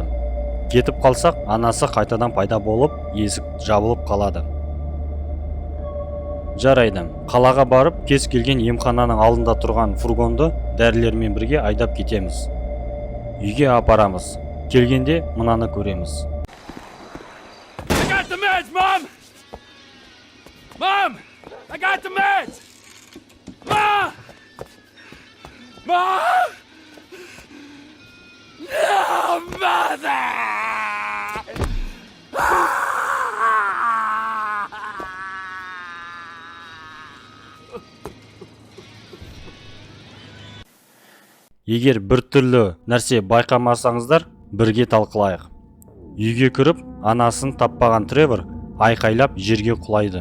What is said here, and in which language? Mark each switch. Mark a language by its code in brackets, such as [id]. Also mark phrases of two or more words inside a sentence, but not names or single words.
[kk] Кетіп қалсақ, анасы қайтадан пайда болып, есік жабылып қалады. Жарайды, қалаға барып, кез келген емхананың алдында тұрған фургонды дәрілермен бірге айдап кетеміз. Үйге апарамыз. Келгенде мынаны көреміз. [en] I got the meds, Mom! Mom! I got the meds! Mom! Mom! No, Mother! [kk] Егер бір түрлі нәрсе байқамасаңыздар, бірге талқылайық. Үйге кіріп, анасын таппаған Тревор айқайлап жерге құлайды.